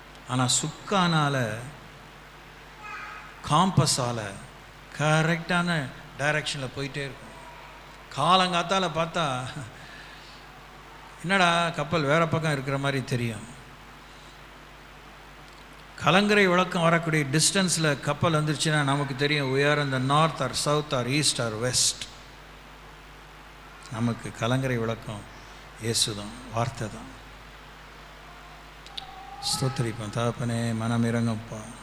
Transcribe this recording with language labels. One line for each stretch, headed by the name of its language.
Tamil: ஆனால் சுக்கானால் காம்பஸால் கரெக்டான டைரக்ஷனில் போயிட்டே இருக்கும். காலங்காத்தால் பார்த்தா என்னடா கப்பல் வேறு பக்கம் இருக்கிற மாதிரி தெரியும். கலங்கரை விளக்கம் வரக்கூடிய டிஸ்டன்ஸில் கப்பல் வந்துருச்சுன்னா நமக்கு தெரியும்
English: we are in the north or south or east or west.
Tamil: நமக்கு கலங்கரை விளக்கம் இயேசு தான், வார்த்தை தான். ஸ்தோத்திரிப்போம். தகப்பனே, மனம் இறங்கப்பா.